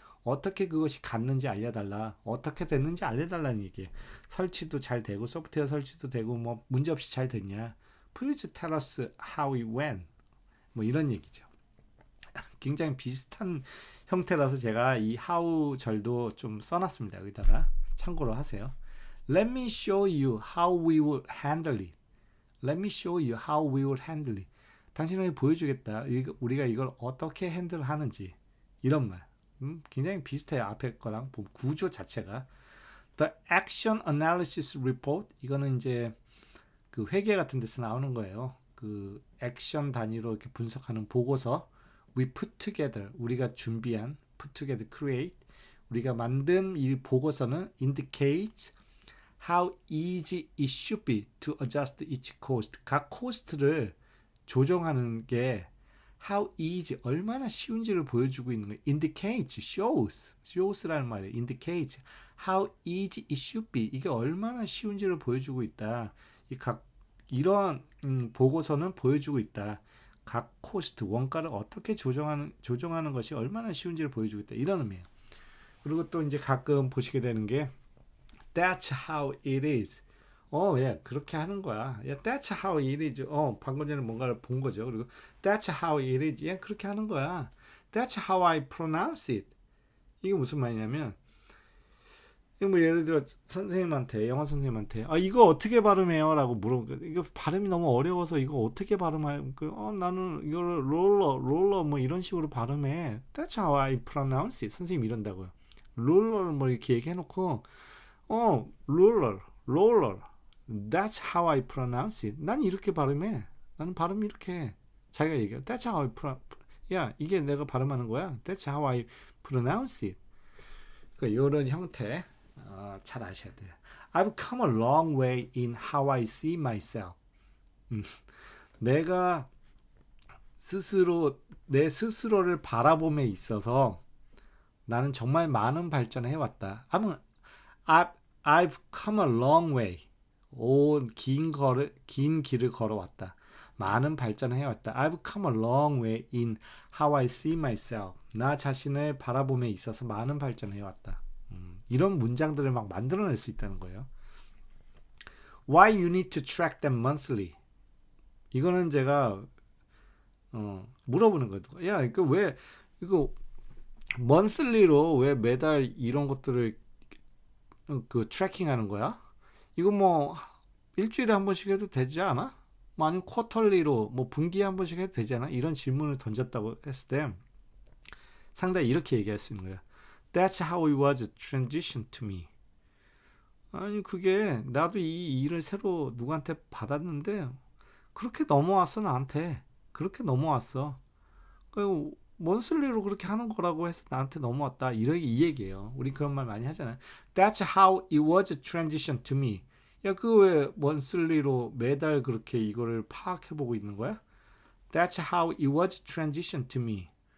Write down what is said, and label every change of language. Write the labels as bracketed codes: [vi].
[ko] 어떻게 그것이 갔는지 알려달라. 어떻게 됐는지 알려달라는 얘기예요. 설치도 잘 되고 소프트웨어 설치도 되고 뭐 문제없이 잘 됐냐. [en] Please tell us how it went. [ko] 뭐 이런 얘기죠. 굉장히 비슷한 형태라서 제가 이 how 절도 좀 써놨습니다. 여기다가 참고로 하세요. [en] Let me show you how we will handle it. Let me show you how we will handle it. [ko] 당신에게 보여주겠다. 우리가 이걸 어떻게 핸들하는지. 이런 말. 굉장히 비슷해요. 앞에 거랑 구조 자체가. [en] The Action Analysis Report. [ko] 이거는 이제 그 회계 같은 데서 나오는 거예요. 그 액션 단위로 이렇게 분석하는 보고서. [en] We put together. [ko] 우리가 준비한 [en] put together, create. [ko] 우리가 만든 이 보고서는 [en] indicates how easy it should be to adjust each cost. [ko] 각 코스트를 조정하는 게 [en] how easy, [ko] 얼마나 쉬운지를 보여주고 있는 거예요. indicates, shows라는 말이에요. [en] indicates how easy it should be. [ko] 이게 얼마나 쉬운지를 보여주고 있다. 이런 보고서는 보여주고 있다. 각 코스트 원가를 어떻게 조정하는 것이 얼마나 쉬운지를 보여주겠다 이런 의미예요. 그리고 또 이제 가끔 보시게 되는 게 [en] That's how it is. [ko] 예, 그렇게 하는 거야. 야, [en] that's how it is. [ko] 방금 전에 뭔가를 본 거죠. [en] 그리고 that's how it is. [ko] 예, 그렇게 하는 거야. [en] That's how I pronounce it. [ko] 이게 무슨 말이냐면, 이거 뭐 예를 들어 선생님한테, 영어 선생님한테, 이거 어떻게 발음해요? 라고 물어보고, 이거 발음이 너무 어려워서 이거 어떻게 발음해요? 나는 이거를 롤러 뭐 이런 식으로 발음해. [en] That's how I pronounce it. [ko] 선생님 이런다고요. 롤러를 뭐 이렇게 얘기해놓고, 롤러. [en] That's how I pronounce it. [ko] 난 이렇게 발음해. 나는 발음 이렇게 해. 자기가 얘기해. [en] That's how I [ko] 야, 이게 내가 발음하는 거야. [en] That's how I pronounce it. [ko] 그러니까 이런 형태 잘 아셔야 돼요. [en] I've come a long way in how I see myself. [ko] 내가 내 스스로를 바라봄에 있어서 나는 정말 많은 발전을 해왔다. [en] I've come a long way. [ko] 긴 길을 걸어왔다. 많은 발전을 해왔다. [en] I've come a long way in how I see myself. [ko] 나 자신을 바라봄에 있어서 많은 발전을 해왔다. 이런 문장들을 막 만들어낼 수 있다는 거예요. [en] Why you need to track them monthly? [ko] 이거는 제가 물어보는 거예요. 야, 이거 monthly로 왜 매달 이런 것들을 트래킹하는 거야? 이거 뭐 일주일에 한 번씩 해도 되지 않아? 뭐 아니면 쿼터리로 뭐 분기에 한 번씩 해도 되지 않아? 이런 질문을 던졌다고 했을 때 상당히 이렇게 얘기할 수 있는 거야. [en] That's how it was transition to me. [ko] 아니 그게 나도 이 일을 새로 누구한테 받았는데 그렇게 넘어왔어 나한테. 그렇게 넘어왔어. 먼슬리로 그렇게 하는 거라고 해서 나한테 넘어왔다. 이 얘기예요. 우리 그런 말 많이 하잖아요. [en] That's how it was transition to me. [ko] 야, 그거 왜 먼슬리로 매달 그렇게 이거를 파악해보고 있는 거야? [en] That's how it was transition to me.